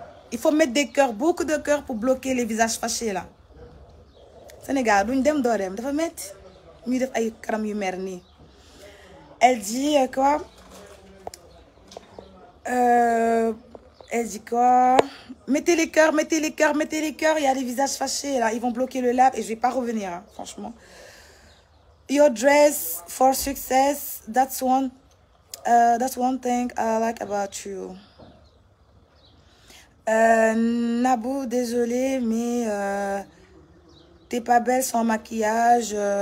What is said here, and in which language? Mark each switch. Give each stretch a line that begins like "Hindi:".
French: Il faut mettre des cœurs, beaucoup de cœurs pour bloquer les visages fâchés, là. Sénégal,
Wolof: duñ dem doo dem dafa metti ñuy def ay karam yu mer nii.
French: Elle dit quoi? Elle dit quoi? Mettez les cœurs, mettez les cœurs, mettez les cœurs. Il y a des visages fâchés, là. Ils vont bloquer le live et je ne vais pas revenir, hein, franchement.
English: Your dress for success, that's one. That's one thing I like about you.
French: Nabou, désolé, mais t'es pas belle sans maquillage.